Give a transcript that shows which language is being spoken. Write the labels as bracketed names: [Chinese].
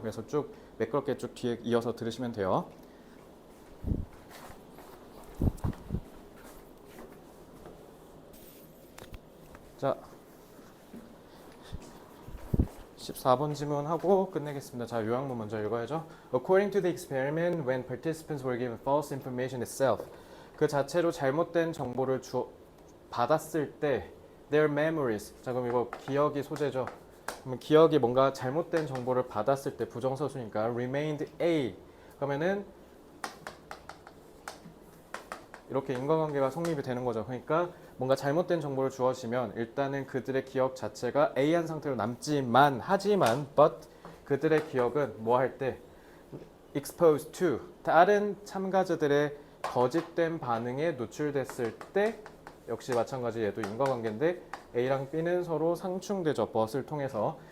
[Korean] 그래서 쭉 매끄럽게 쭉 뒤에 이어서 들으시면 돼요. 자, 14번 질문하고 끝내겠습니다. 자, 요약문 먼저 읽어야죠. [English] According to the experiment, when participants were given false information itself, [Korean] 그 자체로 잘못된 정보를 받았을 때 [English] their memories. [Korean] 자, 그럼 이거 기억이 소재죠. 그러면 기억이 뭔가 잘못된 정보를 받았을 때 부정서술이니까 remained A. 그러면은 이렇게 인과관계가 성립이 되는 거죠. 그러니까 뭔가 잘못된 정보를 주어지면 일단은 그들의 기억 자체가 A한 상태로 남지만 하지만 but 그들의 기억은 뭐 할 때 [English] exposed to [Korean] 다른 참가자들의 거짓된 반응에 노출됐을 때 역시 마찬가지 얘도 인과관계인데 A랑 B는 서로 상충되죠. but을 통해서.